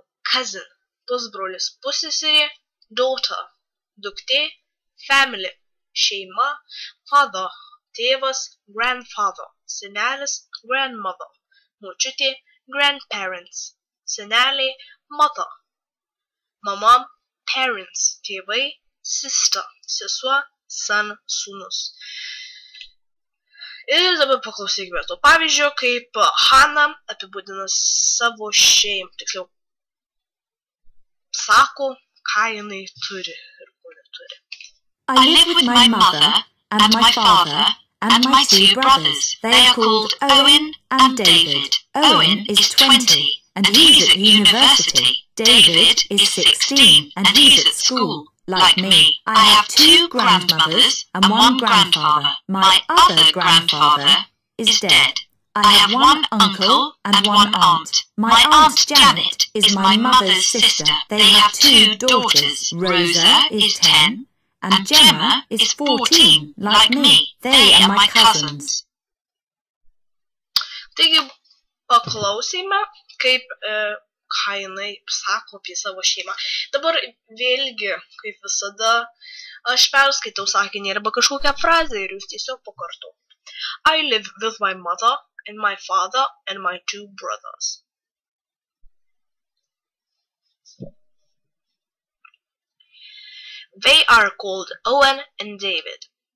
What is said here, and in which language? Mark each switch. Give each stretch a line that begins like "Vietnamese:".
Lithuanian: Cousin, pusbrolis, pusseserė, daughter, duktė, family, šeima, father, tėvas, grandfather, senelis, grandmother, močiutė, grandparents, seneliai, mother, mama, parents, tėvai, sister, sesuo, son, sūnus. Ir dabar paklausykime to pavyzdžio, kaip Hana apibūdina savo šeimą, tiksliau sako, ką jinai turi ir ko neturi.
English: I live with my mother and my father and my 2 brothers. They are called Owen and David. Owen is 20 and he's at university. David is 16 and he's at school. Like me, I have 2 grandmothers and 1 grandfather. My other grandfather is dead. I have 1 uncle and 1 aunt. My aunt Janet is my mother's sister. They have 2 daughters. Rosa is 10 and Gemma is 14, like me. They are my cousins.
Lithuanian: Taigi paklausime, kaip ką jinai sako apie savo šeimą. Dabar vėlgi, kaip visada, aš perskaitau sakinį arba kažkokią frazę ir jūs tiesiog pakartot.
English: I live with my mother and my father and my 2 brothers. They are called Owen and David.